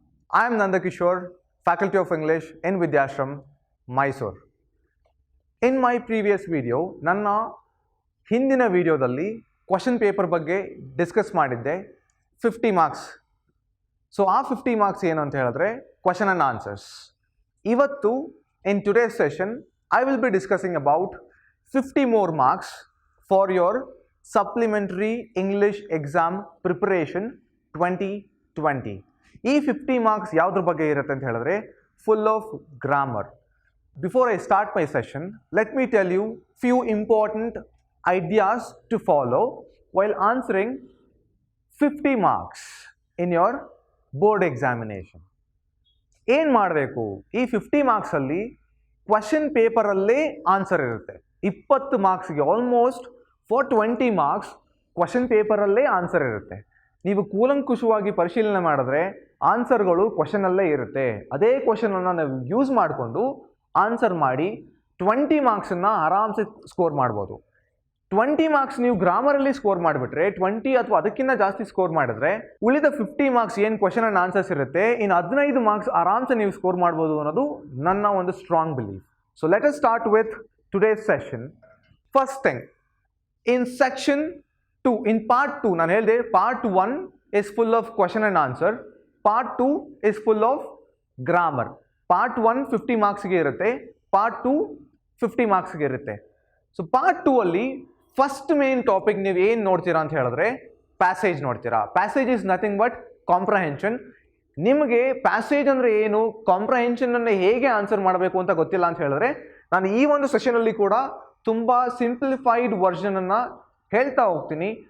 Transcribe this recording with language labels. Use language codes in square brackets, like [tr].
[en] I am Nandakishore, Faculty of English in Vidhyaashram, Mysuru. In my previous video, [kn] ನನ್ನ ಹಿಂದಿನ ವಿಡಿಯೋದಲ್ಲಿ question paper ಬಗ್ಗೆ discuss ಮಾಡಿದ್ದೆ 50 marks. So ಆ 50 ಮಾರ್ಕ್ಸ್ ಏನು ಅಂತ ಹೇಳಿದ್ರೆ ಕ್ವಶನ್ ಆ್ಯಂಡ್ ಆನ್ಸರ್ಸ್. ಇವತ್ತು [en] In today's session I will be discussing about 50 more marks for your Supplementary English Exam Preparation 2020. [kn] ಈ 50 ಮಾರ್ಕ್ಸ್ ಯಾವುದ್ರ ಬಗ್ಗೆ ಇರುತ್ತೆ ಅಂತ ಹೇಳಿದ್ರೆ full of grammar. [en] Before I start my session, let me tell you few important ideas to follow while answering 50 marks in your board examination. [kn] ಏನು ಮಾಡಬೇಕು, ಈ 50 ಮಾರ್ಕ್ಸಲ್ಲಿ question ಪೇಪರಲ್ಲೇ answer ಇರುತ್ತೆ. 20 ಮಾರ್ಕ್ಸ್ಗೆ almost for 20 marks question ಪೇಪರಲ್ಲೇ answer ಇರುತ್ತೆ. ನೀವು ಕೂಲಂಕುಷವಾಗಿ ಪರಿಶೀಲನೆ ಮಾಡಿದ್ರೆ ಆನ್ಸರ್ಗಳು ಕ್ವಶನಲ್ಲೇ ಇರುತ್ತೆ. ಅದೇ ಕ್ವಶನನ್ನು ನಾವು ಯೂಸ್ ಮಾಡಿಕೊಂಡು ಆನ್ಸರ್ ಮಾಡಿ 20 ಮಾರ್ಕ್ಸನ್ನು ಆರಾಮ್ಸೆ ಸ್ಕೋರ್ ಮಾಡ್ಬೋದು. 20 ಮಾರ್ಕ್ಸ್ ನೀವು ಗ್ರಾಮರಲ್ಲಿ ಸ್ಕೋರ್ ಮಾಡಿಬಿಟ್ರೆ 20 ಅಥವಾ ಅದಕ್ಕಿಂತ ಜಾಸ್ತಿ ಸ್ಕೋರ್ ಮಾಡಿದ್ರೆ ಉಳಿದ 50 ಮಾರ್ಕ್ಸ್ ಏನು ಕ್ವಶನ್ ಆ್ಯಂಡ್ ಆನ್ಸರ್ಸ್ ಇರುತ್ತೆ, ಇನ್ನು 15 ಮಾರ್ಕ್ಸ್ ಆರಾಮ್ಸೆ ನೀವು ಸ್ಕೋರ್ ಮಾಡ್ಬೋದು ಅನ್ನೋದು ನನ್ನ ಒಂದು strong belief. [en] So let us start with today's session. First thing, in section 2, in part 2, [kn] ನಾನು ಹೇಳಿದೆ [en] part 1 is full of question and answer, part 2 is full of grammar. [kn] part 1 50 ಮಾರ್ಕ್ಸ್ಗೆ ಇರುತ್ತೆ, part 2 50 ಮಾರ್ಕ್ಸ್ಗೆ ಇರುತ್ತೆ. ಸೊ part 2 ಅಲ್ಲಿ first main topic ನೀವು ಏನು ನೋಡ್ತೀರಾ ಅಂತ ಹೇಳಿದ್ರೆ ಪ್ಯಾಸೇಜ್ ನೋಡ್ತೀರಾ. [en] Passage is nothing but comprehension. [kn] ನಿಮಗೆ ಪ್ಯಾಸೇಜ್ ಅಂದರೆ ಏನು, ಕಾಂಪ್ರಹೆನ್ಷನನ್ನು ಹೇಗೆ ಆನ್ಸರ್ ಮಾಡಬೇಕು ಅಂತ ಗೊತ್ತಿಲ್ಲ ಅಂತ ಹೇಳಿದ್ರೆ ನಾನು ಈ ಒಂದು ಸೆಷನಲ್ಲಿ ಕೂಡ ತುಂಬ ಸಿಂಪ್ಲಿಫೈಡ್ ವರ್ಷನನ್ನು ಹೇಳ್ತಾ ಹೋಗ್ತೀನಿ.